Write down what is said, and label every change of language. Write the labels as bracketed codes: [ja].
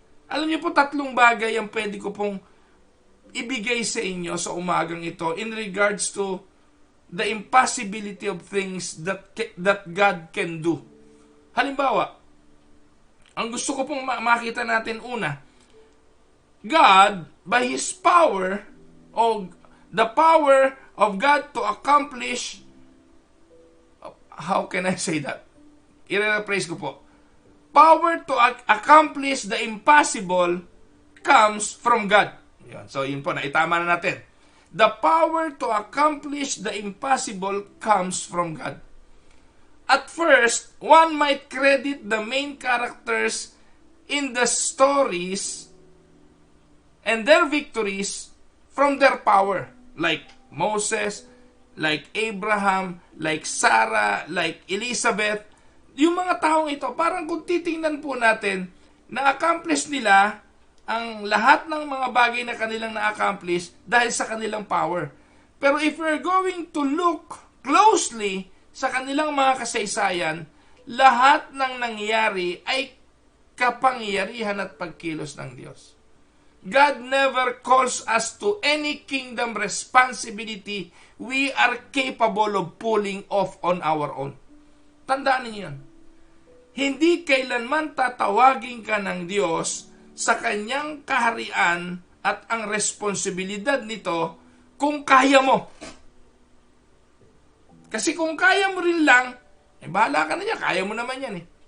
[tl] Alam niyo po, 3 bagay ang pwede ko pong ibigay sa inyo sa umagang ito [en] in regards to the impossibility of things that God can do. [tl] Halimbawa, ang gusto ko pong makita natin una, [en] God, by His power, o the power of God to accomplish, how can I say that? [tl] I-rephrase ko po. [en] Power to accomplish the impossible comes from God. So, [tl] yun po, naitama na natin. [en] The power to accomplish the impossible comes from God. At first, one might credit the main characters in the stories and their victories from their power. Like Moses, like Abraham, like Sarah, like Elizabeth. [tl] Yung mga taong ito, parang kung titingnan po natin, na-accomplish nila ang lahat ng mga bagay na kanilang na-accomplish dahil sa kanilang power. Pero [en] if we're going to look closely [tl] sa kanilang mga kasaysayan, lahat ng nangyari ay kapangyarihan at pagkilos ng Diyos. [en] God never calls us to any kingdom responsibility we are capable of pulling off on our own. [tl] Tandaan niyo yan. Hindi kailanman tatawagin ka ng Diyos sa kanyang kaharian at ang responsibilidad nito kung kaya mo. Kasi kung kaya mo rin lang, bahala ka na niya, kaya mo naman yan eh.